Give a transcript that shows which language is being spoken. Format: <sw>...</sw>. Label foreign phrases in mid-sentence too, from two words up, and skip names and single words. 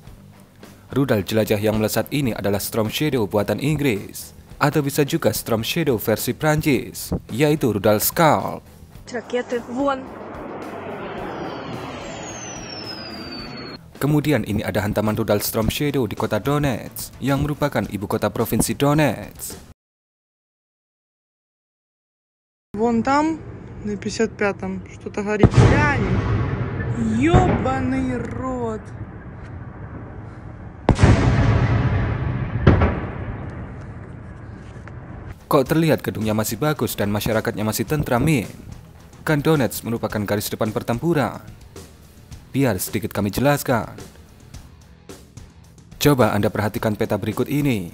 <id>Rudal jelajah yang melesat ini adalah Storm Shadow buatan Inggris, atau bisa juga Storm Shadow versi Prancis, yaitu rudal Scalp. Kemudian ini ada hantaman rudal Storm Shadow di kota Donetsk, yang merupakan ibu kota provinsi Donetsk.</id> <ru>Вон там, на 55-м, что-то горит. Глянь! Ёбаный рот!</ru> <id>Kok terlihat gedungnya masih bagus dan masyarakatnya masih tentram, Min? Kan Donetsk merupakan garis depan pertempuran. Biar sedikit kami jelaskan. Coba Anda perhatikan peta berikut ini.</id>